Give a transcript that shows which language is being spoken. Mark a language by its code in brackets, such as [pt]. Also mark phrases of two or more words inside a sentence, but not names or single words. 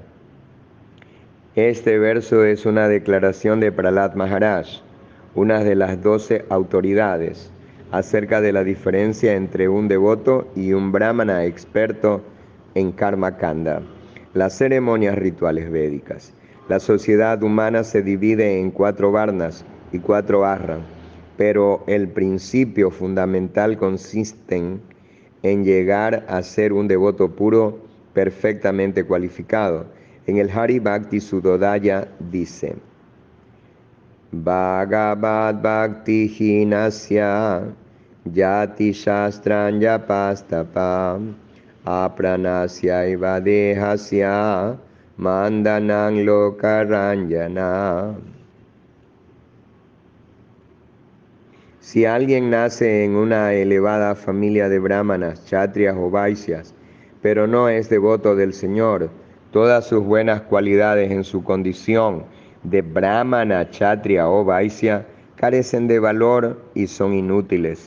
[es] Este verso es una declaración de Prahlad Maharaj, una de las 12 autoridades, acerca de la diferencia entre un devoto y un brahmana experto en [sa] Karma Kanda, [es] las ceremonias rituales védicas. La sociedad humana se divide en 4 varnas y 4 ashram, pero el principio fundamental consiste en llegar a ser un devoto puro perfectamente cualificado. En el Hari Bhakti Sudodaya dice: [sa] Bhagavad Bhakti Hinasya Yati Shastran Yapastapa Apranasya Iva Dehasya Mandanang Lokaranjana. [es] Si alguien nace en una elevada familia de brahmanas, kshatriyas o vaisyas, pero no es devoto del Señor, todas sus buenas cualidades en su condición de brahmana, kshatriya o vaisya carecen de valor y son inútiles.